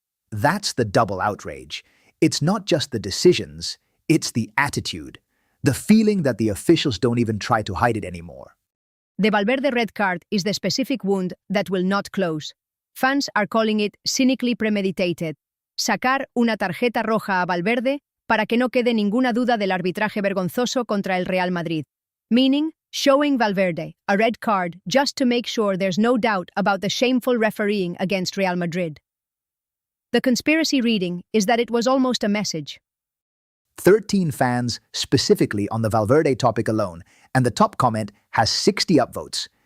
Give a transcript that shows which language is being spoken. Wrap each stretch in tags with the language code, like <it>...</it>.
<en>That's the double outrage. It's not just the decisions, it's the attitude, the feeling that the officials don't even try to hide it anymore. The Valverde red card is the specific wound that will not close. Fans are calling it cynically premeditated.</en> <es>Sacar una tarjeta roja a Valverde para que no quede ninguna duda del arbitraje vergonzoso contra el Real Madrid.</es> <en>Meaning, showing Valverde a red card just to make sure there's no doubt about the shameful refereeing against Real Madrid. The conspiracy reading is that it was almost a message. 13 fans specifically on the Valverde topic alone, and the top comment has 60 upvotes.</en>